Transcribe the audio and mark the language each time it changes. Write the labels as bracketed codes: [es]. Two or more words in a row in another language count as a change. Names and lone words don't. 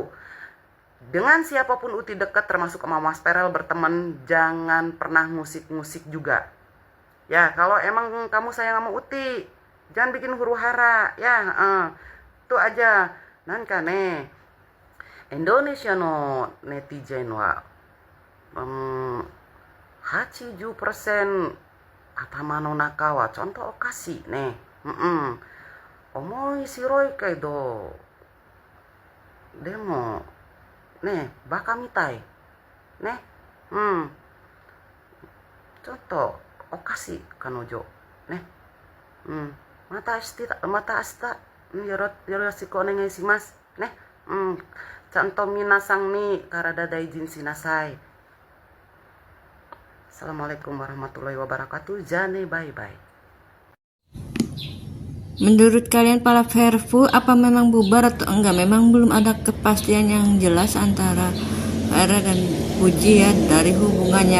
[id] Dengan siapapun Uti dekat, termasuk sama Mas Feral berteman, jangan pernah ngusik-ngusik juga. Ya, kalau emang kamu sayang sama Uti, jangan bikin huru hara. Ya, itu aja. Nanka nih. [ja] インドネシアのネチズンは 80% 頭の中はちゃんとおかしいね。面白いけど、でもね、バカみたいね。ちょっとおかしい彼女ね。また明日よろしくお願いしますね。ちゃんと皆さんに体大事にしなさい。 [ar] السلام عليكم ورحمة الله وبركاته. [ja] Jane [en] bye bye. [id] Menurut kalian para Verfu, apa memang bubar atau enggak? Memang belum ada kepastian yang jelas antara Vera dan Puji ya dari hubungannya.